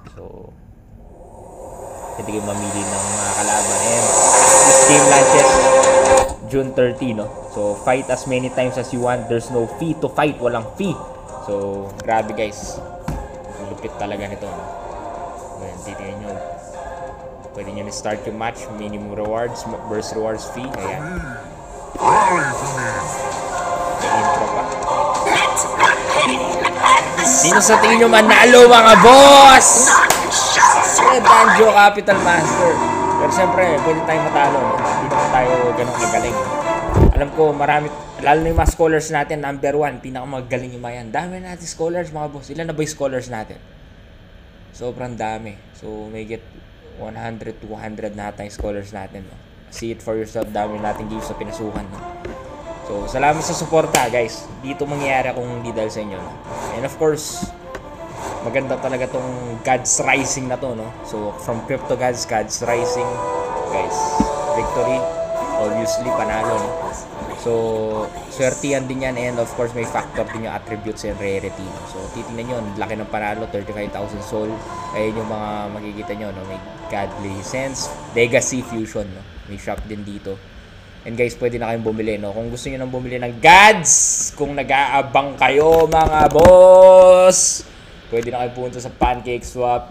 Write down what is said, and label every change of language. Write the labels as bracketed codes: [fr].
[tl] So, pwede kayo mamili ng mga kalaban. [en] And this game launches June 30, no? So, fight as many times as you want. There's no fee to fight. [tl] Walang fee. So, grabe guys. Lupit talaga nito, no? Ayan, titignan nyo. Pwede nyo na-start yung match. [en] Minimum rewards, burst rewards fee. [tl] Ayan. May intro pa. Sino sa tingin nyo manalo, mga boss? Danjo Capital Master. Pero siyempre, pwede tayong matalo, no? Hindi naman tayo ganun kagaling. Alam ko, marami, lalo na yung mga scholars natin, number 1, pinakamagaling yung mga yan. Dami natin scholars, mga boss. Ilan na ba yung scholars natin? Sobrang dami. So, may get 100, 200 na tayong scholars natin, no? [en] See it for yourself. [tl] Dami natin games na pinasukan, no? So, salamat sa suporta, guys. Dito mangyayari kung hindi dahil sa inyo, no? [en] And of course, [tl] maganda talaga tong Gods Rising na to, no? [en] So, from Crypto Gods, Gods Rising, guys, victory, obviously, panalo, no? [tl] So, swertihan din yan, [en] and of course, [tl] may factor din yung attributes and rarity, no? So, titignan nyo, laki ng panalo, 35,000 soul. Ayun yung mga makikita nyo, no? May Godly Sense, Legacy Fusion, no? May shop din dito. [en] And guys, [tl] pwede na kayong bumili, no? Kung gusto nyo nang bumili ng Gods, kung nag-aabang kayo, mga boss, pwede na kayo pumunta sa Pancake Swap.